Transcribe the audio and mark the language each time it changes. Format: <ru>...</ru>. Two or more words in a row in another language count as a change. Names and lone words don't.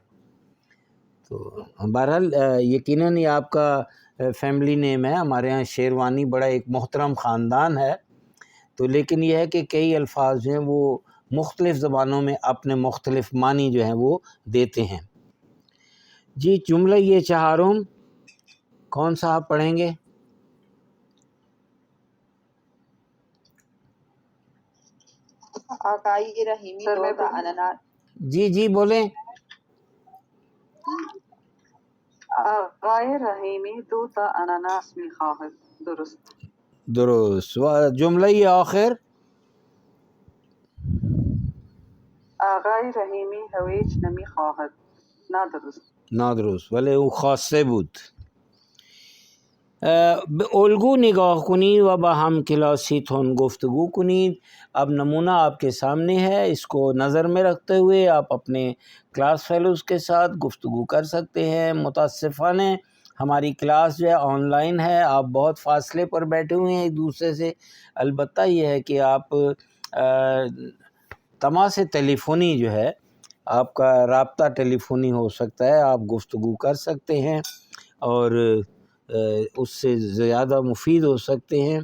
<ur>تو بہرحال یقیناً یہ آپ کا فیملی نیم ہے. ہمارے ہاں شیروانی بڑا ایک محترم خاندان ہے، تو لیکن یہ ہے کہ کئی الفاظ جو ہیں وہ مختلف زبانوں میں اپنے مختلف معنی جو ہیں وہ دیتے ہیں. جی جملہ یہ چہارم کون سا آپ پڑھیں گے؟</ur> <fa>آقای رحیمی 2 تا اناناس.</fa> <ur>جی جی بولیں.</ur> <fa>آقای رحیمی 2 تا اناناس میخواهد. درست. درست.</fa> <ur>جملہ یہ آخر</ur> <fa>آقای رحیمی هویج نمیخواهد. نادرست. نادرست، ولی او خواسته بود. به الگو نگاه کنید و با هم کلاسیتون گفتگو کنید.</fa> <ur>اب نمونہ آپ کے سامنے ہے، اس کو نظر میں رکھتے ہوئے آپ اپنے کلاس فیلوز کے ساتھ گفتگو کر سکتے ہیں. متاسفانہ ہماری کلاس جو ہے آن لائن ہے، آپ بہت فاصلے پر بیٹھے ہوئے ہیں ایک دوسرے سے. البتہ یہ ہے کہ آپ تماس ٹیلی جو ہے آپ کا رابطہ ٹیلی فونی ہو سکتا ہے، آپ گفتگو کر سکتے ہیں اور اس سے زیادہ مفید ہو سکتے ہیں.</ur>